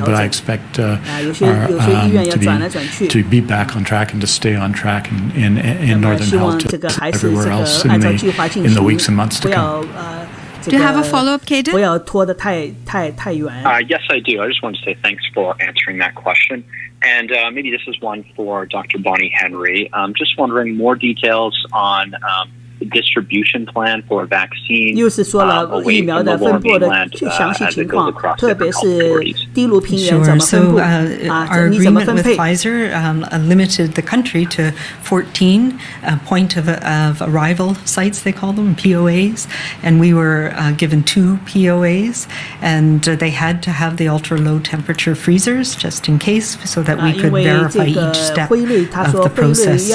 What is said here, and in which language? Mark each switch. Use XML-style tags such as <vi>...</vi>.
<en>But I expect to be back on track and to stay on track in Northern Health to everywhere else in the weeks and months to come. Do you have a follow-up, Caden? Yes, I do. I just wanted to say thanks for answering that question. And maybe this is one for Dr. Bonnie Henry. Just wondering more details on distribution plan for vaccine</en> <zh>又是说了疫苗的分布的详细情况，特别是低炉平原怎么分布你怎么分配</zh> <en>Pfizer limited the country to 14 point of arrival sites, they call them POAs, and we were given 2 POAs, and they had to have the ultra low temperature freezers just in case, so that we could verify each step of the process.</en>